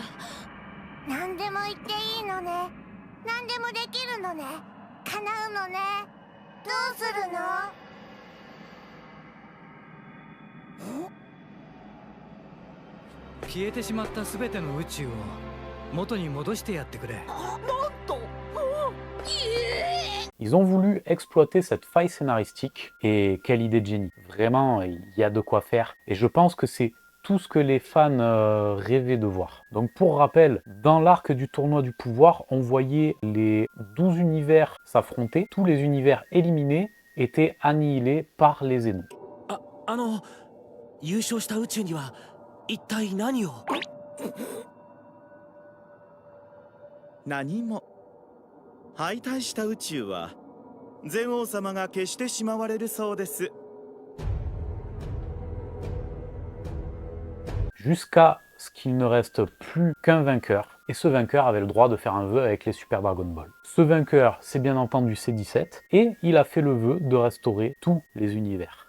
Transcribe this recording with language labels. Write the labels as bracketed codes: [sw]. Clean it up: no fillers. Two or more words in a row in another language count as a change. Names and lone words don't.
[ja] 何でも言っていいのね。何でもできるのね。叶うのね。どうするの？消えてしまった全ての宇宙を元に戻してやってくれ。 [fr] Ils ont voulu exploiter cette faille scénaristique, et quelle idée de génie. Vraiment, il y a de quoi faire, et je pense que c'est tout ce que les fans rêvaient de voir. Donc pour rappel, dans l'arc du tournoi du pouvoir, on voyait les 12 univers s'affronter, tous les univers éliminés étaient annihilés par les Zénos. [ja] 優勝した宇宙には一体何を何も敗退した宇宙は禅王様が消してしまわれるそうです [fr] Jusqu'à ce qu'il ne reste plus qu'un vainqueur, et ce vainqueur avait le droit de faire un vœu avec les Super Dragon Ball. Ce vainqueur, c'est bien entendu C17, et il a fait le vœu de restaurer tous les univers.